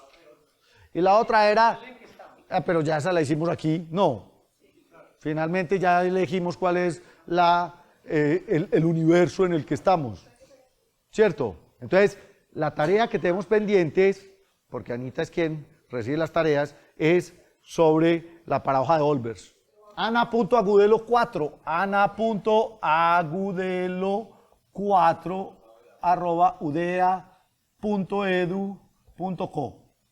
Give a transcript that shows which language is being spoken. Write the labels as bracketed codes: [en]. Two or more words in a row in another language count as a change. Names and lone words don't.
[es] Y la otra era, pero ya esa la hicimos aquí, no. Finalmente ya elegimos cuál es el universo en el que estamos. ¿Cierto? Entonces, la tarea que tenemos pendientes, porque Anita es quien recibe las tareas, es sobre la paradoja de Olbers. Ana.agudelo4, ana.agudelo4 @udea.edu.co.